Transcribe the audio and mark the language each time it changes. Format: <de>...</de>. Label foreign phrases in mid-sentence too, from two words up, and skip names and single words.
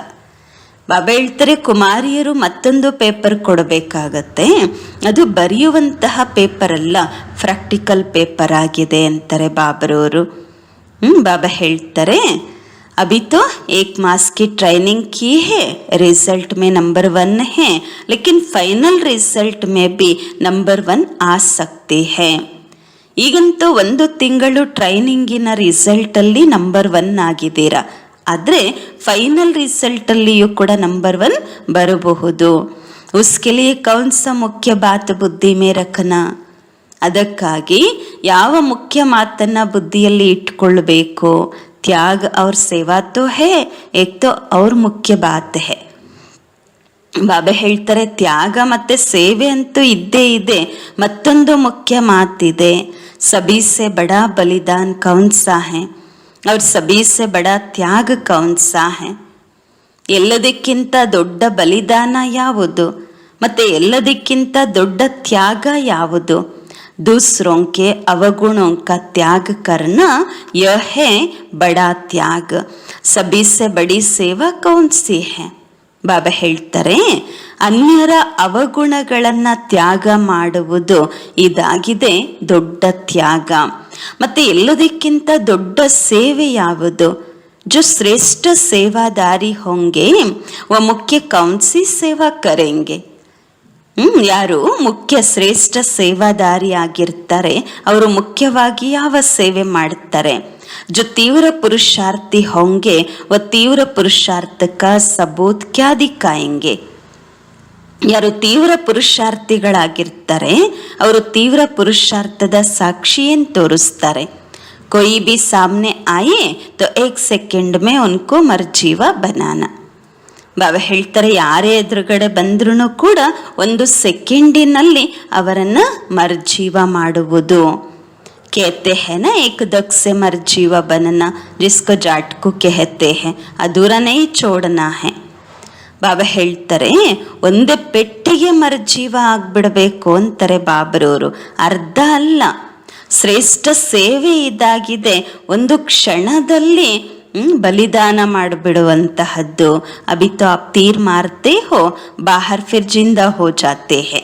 <kn>ಬಾಬಾ ಹೇಳ್ತಾರೆ, ಕುಮಾರಿಯರು ಮತ್ತೊಂದು ಪೇಪರ್ ಕೊಡಬೇಕಾಗತ್ತೆ, ಅದು ಬರೆಯುವಂತಹ ಪೇಪರ್ ಅಲ್ಲ,</kn> <en>practical paper</en> <kn>ಆಗಿದೆ ಅಂತಾರೆ ಬಾಬರವರು. ಬಾಬಾ ಹೇಳ್ತಾರೆ,</kn> <hi>अभी तो 1 मास की ट्रेनिंग की है, रिजल्ट में नंबर 1 है, लेकिन</hi> <en>final result</en> <hi>में भी नंबर 1 आ सकते हैं.</hi> <kn>ಈಗಂತೂ 1 ತಿಂಗಳು ಟ್ರೈನಿಂಗಿನ ರಿಸಲ್ಟಲ್ಲಿ ನಂಬರ್ 1 ಆಗಿದ್ದೀರಾ, ಆದರೆ ಫೈನಲ್ ರಿಸಲ್ಟಲ್ಲಿಯೂ ಕೂಡ ನಂಬರ್ 1 ಬರಬಹುದು.</kn> <hi>उसके लिए कौन सा मुख्य बात बुद्धि में रखना?</hi> <kn>ಅದಕ್ಕಾಗಿ ಯಾವ ಮುಖ್ಯ ಮಾತನ್ನ ಬುದ್ಧಿಯಲ್ಲಿ ಇಟ್ಕೊಳ್ಬೇಕು?</kn> <hi>ತ್ಯಾಗ और सेवा तो है, एक तो और मुख्य बात है.</hi> <kn>ಬಾಬಾ ಹೇಳ್ತಾರೆ ತ್ಯಾಗ ಮತ್ತೆ ಸೇವೆ ಅಂತೂ ಇದ್ದೇ ಇದೆ, ಮತ್ತೊಂದು ಮುಖ್ಯ ಮಾತಿದೆ.</kn> <hi>सभी से बड़ा बलिदान कौन सा है और सभी से बड़ा त्याग कौन सा है.</hi> <kn>ಎಲ್ಲದಕ್ಕಿಂತ ದೊಡ್ಡ ಬಲಿದಾನ ಯಾವುದು ಮತ್ತೆ ಎಲ್ಲದಕ್ಕಿಂತ ದೊಡ್ಡ ತ್ಯಾಗ ಯಾವುದು?</kn> <hi>दूसरों के अवगुणों का त्याग करना यह है बड़ा त्याग. सभी से बड़ी सेवा कौन सी है?</hi> <kn>ಬಾಬಾ ಹೇಳ್ತಾರೆ ಅನ್ಯರ ಅವಗುಣಗಳನ್ನು ತ್ಯಾಗ ಮಾಡುವುದು ಇದಾಗಿದೆ ದೊಡ್ಡ ತ್ಯಾಗ. ಮತ್ತೆ ಎಲ್ಲದಕ್ಕಿಂತ ದೊಡ್ಡ ಸೇವೆ ಯಾವುದು?</kn> <hi>जो श्रेष्ठ सेवादारी होंगे वह मुख्य कौन सी सेवा करेंगे?</hi> <kn>ಯಾರು ಮುಖ್ಯ ಶ್ರೇಷ್ಠ ಸೇವಾದಾರಿ ಆಗಿರ್ತಾರೆ ಅವರು ಮುಖ್ಯವಾಗಿ ಯಾವ ಸೇವೆ ಮಾಡುತ್ತಾರೆ?</kn> <hi>जो तीव्र पुरुषार्थी होंगे वह तीव्र पुरुषार्थ का सबूत क्या दिखाएंगे?</hi> <kn>ಯಾರು ತೀವ್ರ ಪುರುಷಾರ್ಥಿಗಳಾಗಿರ್ತಾರೆ ಅವರು ತೀವ್ರ ಪುರುಷಾರ್ಥದ ಸಾಕ್ಷಿ ಏನು ತೋರಿಸ್ತಾರೆ?</kn> <hi>कोई भी सामने आए तो एक सेकंड में उनको मर्जीवा बनाना.</hi> <kn>ಬಾಬಾ ಹೇಳ್ತಾರೆ ಯಾರೇ ಎದುರುಗಡೆ ಬಂದ್ರೂ ಕೂಡ ಒಂದು ಸೆಕೆಂಡಿನಲ್ಲಿ ಅವರನ್ನು ಮರ್ಜೀವ ಮಾಡುವುದು.</kn> <hi>कहते हैं ना एक दक से मर्जीवा बनना, जिसको जाटको कहते हैं अधूरा नहीं छोड़ना है.</hi> <kn>ಬಾಬಾ ಹೇಳ್ತಾರೆ ಒಂದೇ ಪೆಟ್ಟಿಗೆ ಮರ್ಜೀವ ಆಗ್ಬಿಡ್ಬೇಕು ಅಂತಾರೆ ಬಾಬರವರು. ಅರ್ಧ ಅಲ್ಲ, ಶ್ರೇಷ್ಠ ಸೇವೆ ಇದಾಗಿದೆ ಒಂದು ಕ್ಷಣದಲ್ಲಿ ಬಲಿದಾನ ಮಾಡಿಬಿಡುವಂತಹದ್ದು.</kn> <hi>अभी तो आप तीर मारते हो बाहर फिर जिंदा हो जाते हैं.</hi>